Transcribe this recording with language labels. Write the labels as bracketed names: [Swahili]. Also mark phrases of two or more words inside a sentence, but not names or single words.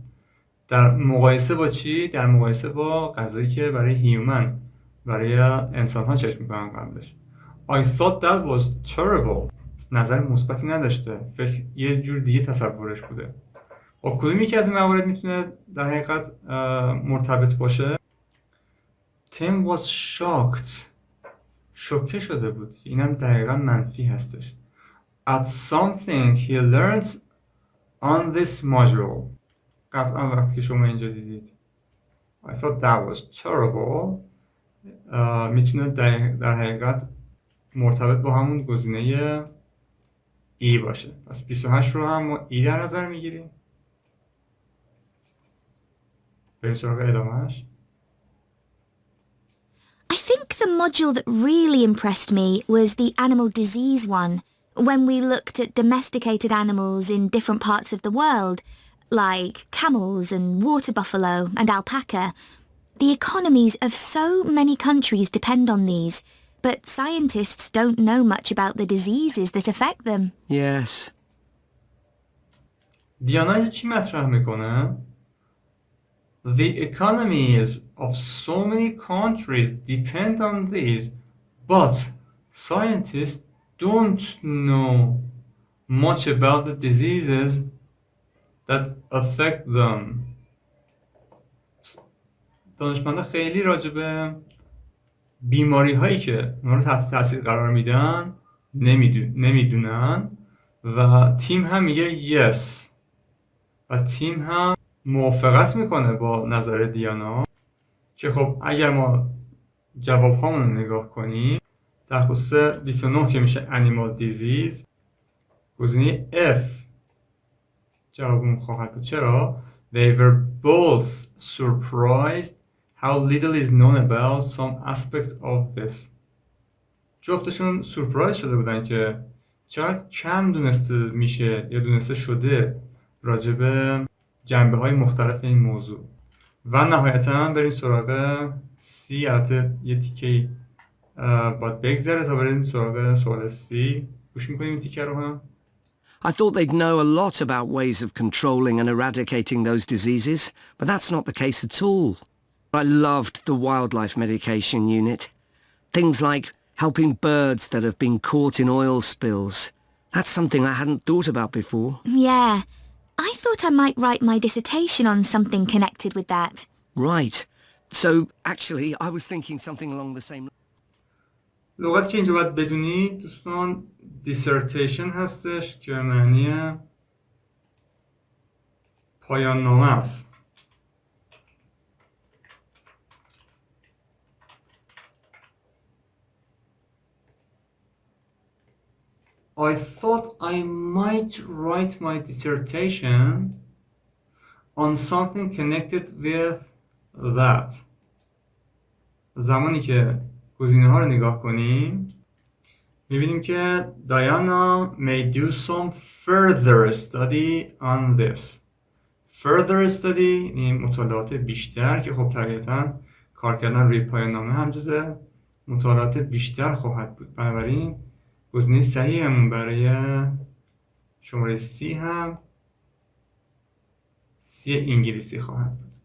[Persian] در مقایسه با چی؟ در مقایسه با غذایی که برای هیومن، برای انسان ها چک میکنن قبلش. [English] I thought that was terrible. [Persian] نظر مثبتی نداشته. فکر یه جور دیگه تصورش بوده. با کدومی که از این موارد میتونه در حقیقت مرتبط باشه؟ [English] Tim was shocked. [Persian] شوکه شده بود. اینم دقیقا منفی هستش. [English] At something he learned on this module. [Persian] قطعا وقتی که شما اینجا دیدید [English] I thought that was terrible [Persian] میتونه در حقیقت مرتبط با همون گزینه ای باشه. پس 28 رو هم ما ای در نظر میگیریم. بریم سراغ ادامهش. [English] I think the module that really impressed me was the animal disease one, when we looked at domesticated animals in different parts of the world, like camels and water buffalo and alpaca. The economies of so many countries depend on these, but scientists don't know much about the diseases that affect them. Yes. [Persian] دیانا چی مطرح میکنه؟ [English] The economies of so many countries depend on these, but scientists don't know much about the diseases that affect them. [Persian] دانشمندا خیلی راجع به بیماری هایی که اونا رو تحت تاثیر قرار میدن نمیدونن و تیم هم میگه yes و تیم هم موافقت میکنه با نظر دیانا که خب اگر ما جواب هامون رو نگاه کنیم در خصوص 29 که میشه [English] animal disease [Persian] گزینه F جوابمون خواهد بود. چرا؟ [English] They were both surprised how little is known about some aspects of this. [Persian] جفتشون سورپرایز شده بودن که چقدر کم دونسته میشه یا دونسته شده راجع به جنبه های مختلف این موضوع. و نهایتا بریم سراغ C. البته یه تیکه باید بگذره تا بریم سراغ سوال C. گوش میکنیم این تیکه رو هم. [English] I thought they'd know a lot about ways of controlling and eradicating those diseases, but that's not the case at all. I loved the wildlife medication unit. Things like helping birds that have been caught in oil spills. That's something I hadn't thought about before. Yeah, I thought I might write my dissertation on something connected with that. Right. So, actually, I was thinking something along the same... [Persian] لغتی که اینجا باید بدونید دوستان dissertation هستش که معنی پایان نامه است. [English] I thought I might write my dissertation on something connected with that. [Persian] زمانی که گزینه ها رو نگاه کنیم میبینیم که [English] Diana may do some further study on this. Further study [Persian] یعنی مطالعات بیشتر که خب طبیعتاً کار کردن روی پایان نامه هم جزء مطالعات بیشتر خواهد بود. بنابراین گزینه صحیحمون برای شماره سی هم سی انگلیسی خواهد بود.